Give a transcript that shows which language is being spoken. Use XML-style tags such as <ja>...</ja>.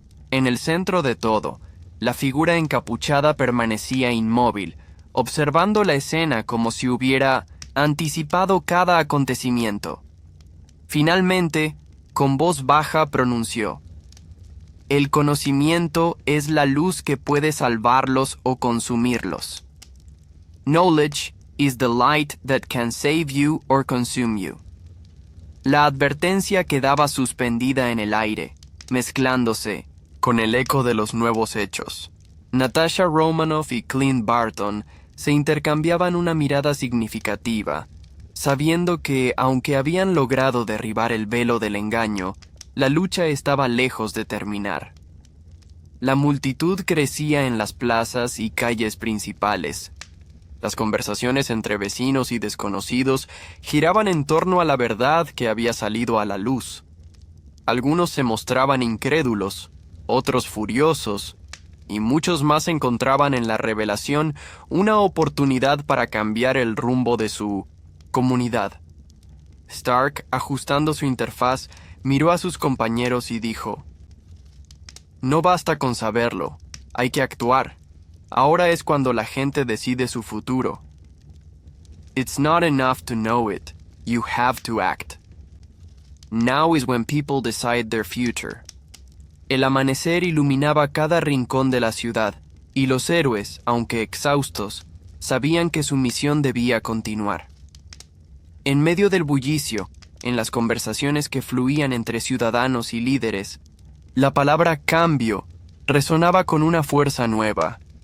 <es>En el centro de todo, la figura encapuchada permanecía inmóvil, observando la escena como si hubiera anticipado cada acontecimiento. Finalmente, con voz baja pronunció: «El conocimiento es la luz que puede salvarlos o consumirlos.</es> <en>Knowledge is the light that can save you or consume you».</en> <es>La advertencia quedaba suspendida en el aire, mezclándose con el eco de los nuevos hechos. Natasha Romanoff y Clint Barton se intercambiaban una mirada significativa, sabiendo que, aunque habían logrado derribar el velo del engaño, la lucha estaba lejos de terminar. La multitud crecía en las plazas y calles principales. Las conversaciones entre vecinos y desconocidos giraban en torno a la verdad que había salido a la luz. Algunos se mostraban incrédulos, otros furiosos, y muchos más encontraban en la revelación una oportunidad para cambiar el rumbo de su comunidad. Stark, ajustando su interfaz, miró a sus compañeros y dijo: «No basta con saberlo, hay que actuar. Ahora es cuando la gente decide su futuro.</es> <en>It's not enough to know it, you have to act. Now is when people decide their future».</en> <es>El amanecer iluminaba cada rincón de la ciudad, y los héroes, aunque exhaustos, sabían que su misión debía continuar. En medio del bullicio, en las conversaciones que fluían entre ciudadanos y líderes, la palabra cambio resonaba con una fuerza nueva.</es>